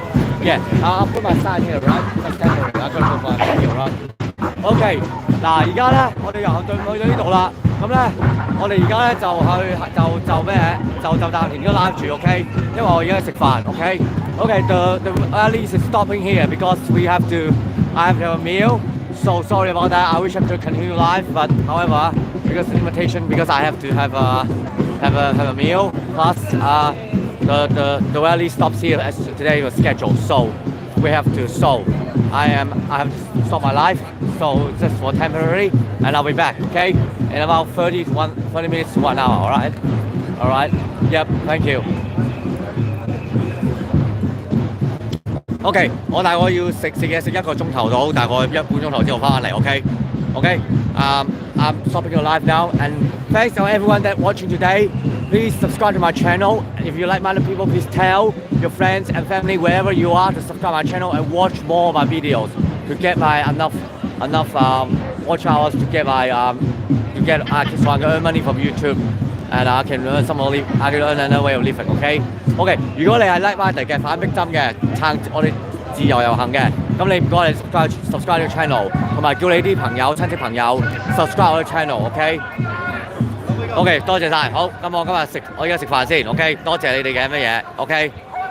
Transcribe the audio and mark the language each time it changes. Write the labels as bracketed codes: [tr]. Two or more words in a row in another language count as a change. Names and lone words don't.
[en] Yeah, I'll put my sign here, right? Just temporary. I'm gonna put my meal, right? [yue] OK， 嗱，而家咧，我哋遊行隊伍去到呢度啦。咁咧，我哋而家咧就咩就暫停咗攬住 ，OK？因為我而家食飯 ，OK？ [en] OK，the rallies is stopping here because I have to have a meal. So sorry about that. I wish I could continue live, but however, because of the limitation, because I have to have a meal. Plus, the rally stops here as today was scheduled. So we have to. So I have to stop my life. So just for temporary, and I'll be back. Okay, in about 30 minutes to 1 hour. All right. All right. Yep. Thank you. [yue] OK， 我大概要食嘢食1個鐘頭到，大概1半鐘頭之後翻嚟。 [en] OK， I'm stopping your live now, and thanks to everyone that watching today. Please subscribe to my channel. If you like my people, please tell your friends and family wherever you are to subscribe my channel and watch more of my videos to get my enough watch hours to get my so I can earn money from YouTube. And I can earn another way of living. [yue] OK， 如果你係 like 我哋嘅反逼針嘅撐我哋自由遊行嘅，咁你唔該你 subscribe 呢個 channel， 同埋叫你啲朋友親戚朋友 subscribe 我嘅 channel。OK， 多謝晒。好，咁我而家食飯先。OK， 多謝你哋嘅乜嘢。OK。